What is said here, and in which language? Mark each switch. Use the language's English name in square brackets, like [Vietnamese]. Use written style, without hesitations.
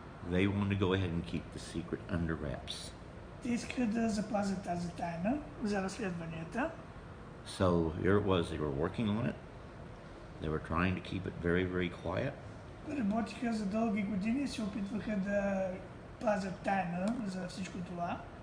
[English] They wanted to go ahead and keep the secret under wraps. [Bulgarian] Те искаха да запазят тази тайна за разследванията. [English] So here it was, they were working on it. They were trying to keep it very, very quiet. [Bulgarian] Работиха за дълги години и се опитваха да пазят тайна за всичко това.